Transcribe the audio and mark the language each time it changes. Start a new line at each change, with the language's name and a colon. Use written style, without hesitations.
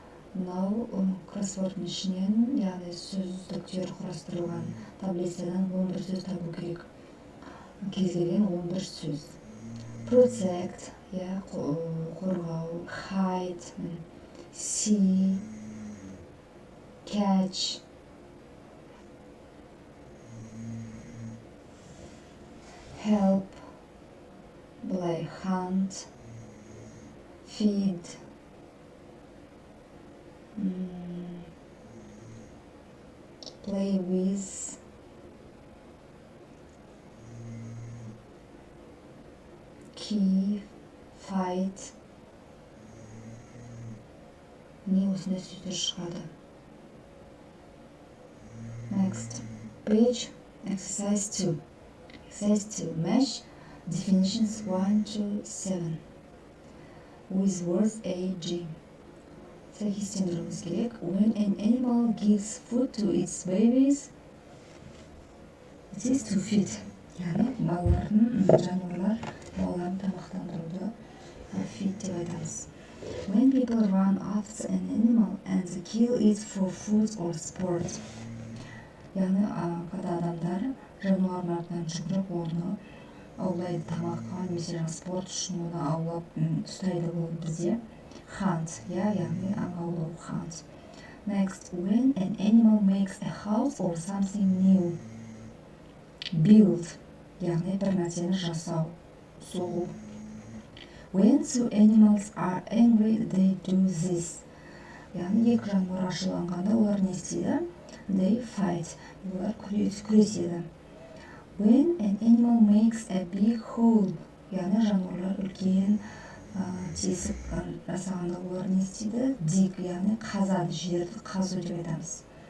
Kazakh: Мынау кроссвордтың ішінен, яғни сөздіктер құрастырылған таблицадан 11 сөз табу керек. Кез келген 11 сөз.
English: Protect,
Kazakh: қорғау,
English: hide, see, catch, help, былай hunt, feed, play with, key, fight.
Kazakh: Не осындай сөздер шығады.
English: Next page, exercise 2. Exercise 2. Match definitions 1 to 7 with words A, G.
Kazakh: Сәйкестендіруіміз керек.
English: When an animal gives food to its babies, it is to feed.
Kazakh: Яғни жануарлар балаларын тамақтандыруды feed деп айтамыз.
English: When people run after an animal and kill it for food or sport.
Kazakh: Яғни,
Russian: когда
Kazakh: адамдар жануардың артынан жүгіріп оны аулайды тамаққа, немесе спорт үшін оны аулап ұстайды, бұл бізде hunt, яғни аң аулау, hunt.
English: Next, when an animal makes a house or something new. Build,
Kazakh: яғни бір нәрсені жасау, соғу.
English: When two animals are angry, they do this.
Kazakh: Яғни екі жануар ашуланғанда олар не істейді?
English: They fight.
Kazakh: Олар күреседі.
English: When an animal makes a big hole,
Kazakh: яғни жануарлар үлкен тесік жасағанда олар не істейді? Dig, яғни қазады, жерді қазу деп айтамыз.